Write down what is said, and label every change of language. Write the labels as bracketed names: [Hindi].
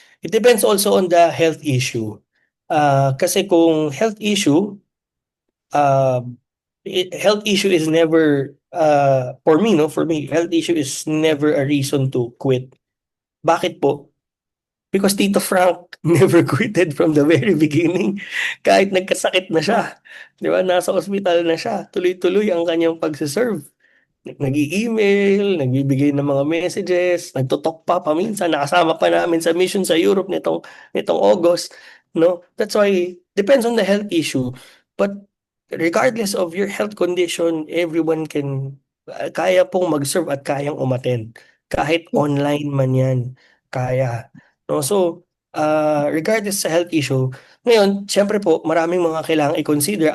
[English] It depends also on the health issue. [Filipino] Kasi kung [English] health issue, uh, health issue is never, for me, no? For me, health issue is never a reason to quit. [Filipino] Bakit po? [English] Because Tito Frank never quitted from the very beginning. [Filipino] Kahit nagkasakit na siya. Di ba? Nasa ospital na siya. Tuloy-tuloy ang kanyang pagsiserve. Nag-i-email, nagbibigay ng mga messages, nagtotalk pa paminsan, nakasama pa namin sa mission sa Europe nitong August, no? [English] That's why depends on the health issue. But regardless of your health condition, everyone can [Filipino] kaya pong mag-serve at kayang umattend. Kahit online man 'yan, kaya. No? So, regardless sa health issue, ngayon, syempre po, maraming mga kailangang i-consider.